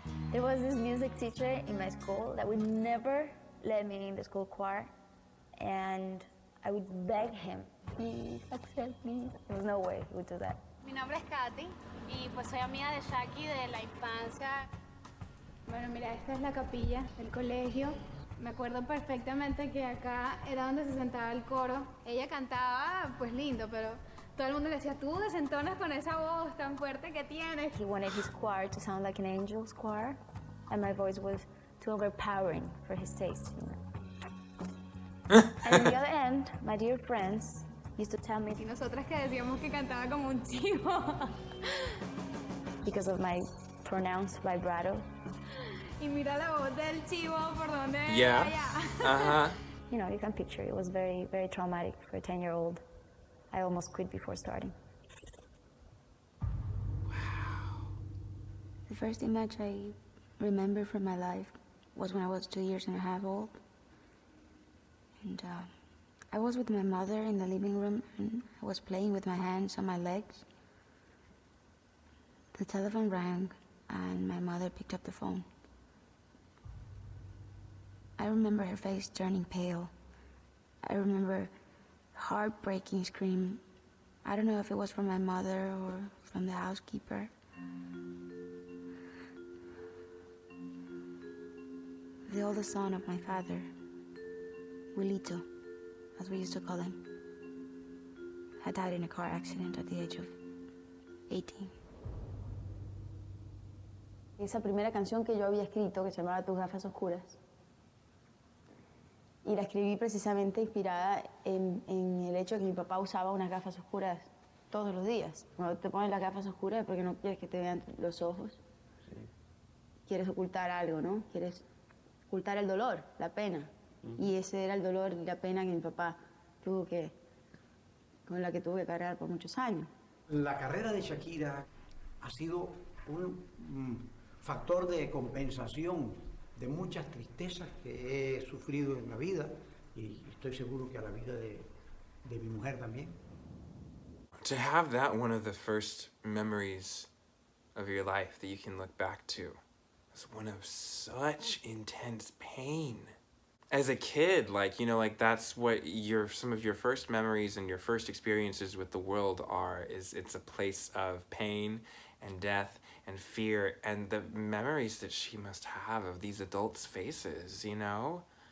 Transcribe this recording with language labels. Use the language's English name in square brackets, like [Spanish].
[English] There was this music teacher in my school that would never let me in the school choir, and I would beg him, please accept me. There was no way he would do that. [Spanish] Mi nombre es Katy y pues soy amiga de Shaki de la infancia. Bueno, mira, esta es la capilla del colegio. Me acuerdo perfectamente que acá era donde se sentaba el coro. Ella cantaba, pues lindo, pero todo el mundo le decía, tú desentonas con esa voz tan fuerte que tienes. [English] He wanted his choir to sound like an angel's choir, and my voice was too overpowering for his taste, you know. And on the other end, my dear friends used to tell me, [Spanish] Y nosotras que decíamos que cantaba como un chivo. [English] because of my pronounced vibrato. [Spanish] Y mira la voz del chivo por donde [English] Yeah. [Spanish] vaya. [English] You know, you can picture it was very, very traumatic for a 10-year-old. I almost quit before starting. The first image I remember from my life was when I was 2 years and a half old. And I was with my mother in the living room, and I was playing with my hands on my legs. The telephone rang, and my mother picked up the phone. I remember her face turning pale. I remember heartbreaking scream. I don't know if it was from my mother or from the housekeeper. The oldest son of my father, Wilito, as we used to call him, had died in a car accident at the age of 18. [Spanish] Esa primera canción que yo había escrito, que se llamaba Tus gafas oscuras, y la escribí precisamente inspirada en el hecho de que mi papá usaba unas gafas oscuras todos los días. Cuando te pones las gafas oscuras es porque no quieres que te vean los ojos. Sí. Quieres ocultar algo, ¿no? Quieres ocultar el dolor, la pena. Y ese era el dolor y la pena que mi papá con la que tuvo que cargar por muchos años. La carrera de Shakira ha sido un factor de compensación de muchas tristezas que he sufrido en la vida, y estoy seguro que a la vida de mi mujer también. [English] To have that one of the first memories of your life that you can look back to was one of such intense pain. As a kid, like, you know, like that's what some of your first memories and your first experiences with the world are, is it's a place of pain and death and fear, and the memories that she must have of these adults' faces, you know?